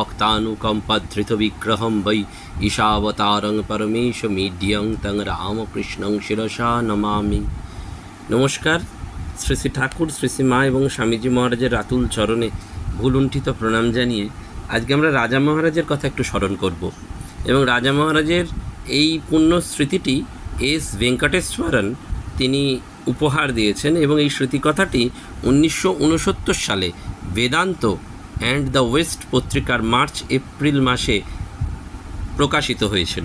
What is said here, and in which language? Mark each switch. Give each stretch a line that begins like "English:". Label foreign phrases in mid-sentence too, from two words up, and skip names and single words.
Sanskrit: भक्तानुकम्पधृतविग्रहं वै ईशावतारं परमेशमीड्यं तं रामकृष्णं शिरसा नमामि।
Bangla: নমস্কার। শ্রী শ্রী ঠাকুর শ্রী শ্রী মা এবং স্বামীজি মহারাজের আতুল চরণে ভুলুণ্ঠিত প্রণাম জানিয়ে আজকে আমরা রাজা মহারাজের কথা একটু স্মরণ করব এবং রাজা মহারাজের এই পুণ্য স্মৃতিটি এস ভেঙ্কটেশ্বরন তিনি উপহার দিয়েছেন এবং এই স্মৃতিকথাটি 1969 সালে বেদান্ত অ্যান্ড দ্য ওয়েস্ট পত্রিকার মার্চ এপ্রিল মাসে প্রকাশিত হয়েছিল।